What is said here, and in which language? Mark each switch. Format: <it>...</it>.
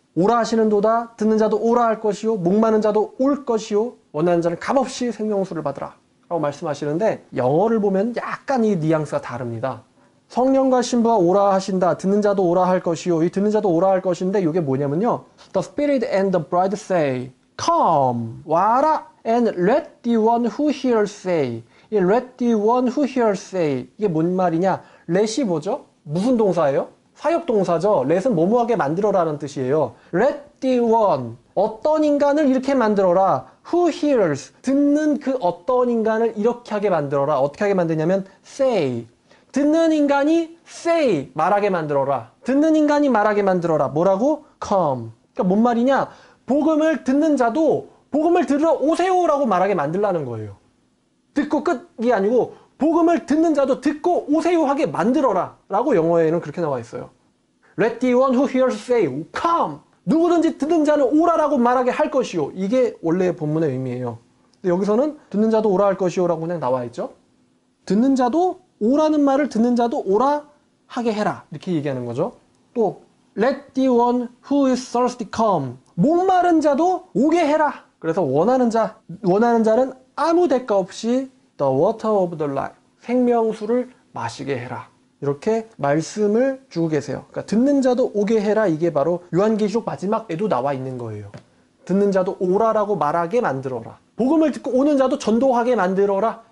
<ko>오라 하시는도다. 듣는 자도 오라 할 것이요. 목마른 자도 올 것이요. 원하는 자는 값없이 생명수를 받으라. 라고 말씀하시는데 영어를 보면 약간 이 뉘앙스가 다릅니다. 성령과 신부가 오라 하신다. 듣는 자도 오라 할 것이요. 이 듣는 자도 오라 할 것인데 이게 뭐냐면요.</ko> <en>The Spirit and the bride say, Come,</en> <ko>와라,</ko> <en>and let the one who hears say.</en> <ko>이</ko> <en>let the one who hears say.</en> <ko>이게 뭔 말이냐? let이 뭐죠? 무슨 동사예요? 사역동사죠. let은 뭐뭐하게 만들어라는 뜻이에요.</ko> <en>let the one.</en> <ko>어떤 인간을 이렇게 만들어라.</ko> <en>Who hears.</en> <ko>듣는 그 어떤 인간을 이렇게 하게 만들어라. 어떻게 하게 만드냐면 say. 듣는 인간이 say. 말하게 만들어라. 듣는 인간이 말하게 만들어라. 뭐라고? Come. 그러니까 뭔 말이냐? 복음을 듣는 자도 복음을 들으러 오세요라고 말하게 만들라는 거예요. 듣고 끝이 아니고 복음을 듣는 자도 듣고 오세요 하게 만들어라 라고 영어에는 그렇게 나와 있어요.</ko> <en>Let the one who hears say, come.</en> <ko>누구든지 듣는 자는 오라라고 말하게 할 것이요. 이게 원래 본문의 의미예요. 근데 여기서는 듣는 자도 오라 할 것이요 라고 그냥 나와 있죠. 듣는 자도 오라는 말을 듣는 자도 오라 하게 해라. 이렇게 얘기하는 거죠.</ko> <en>또 Let the one who is thirsty come.</en> <ko>목마른 자도 오게 해라. 그래서 원하는 자는 아무 대가 없이</ko> <en>the water of the life.</en> <ko>생명수를 마시게 해라. 이렇게 말씀을 주고 계세요. 그러니까 듣는 자도 오게 해라. 이게 바로 요한계시록 마지막에도 나와 있는 거예요. 듣는 자도 오라라고 말하게 만들어라. 복음을 듣고 오는 자도 전도하게 만들어라.</ko>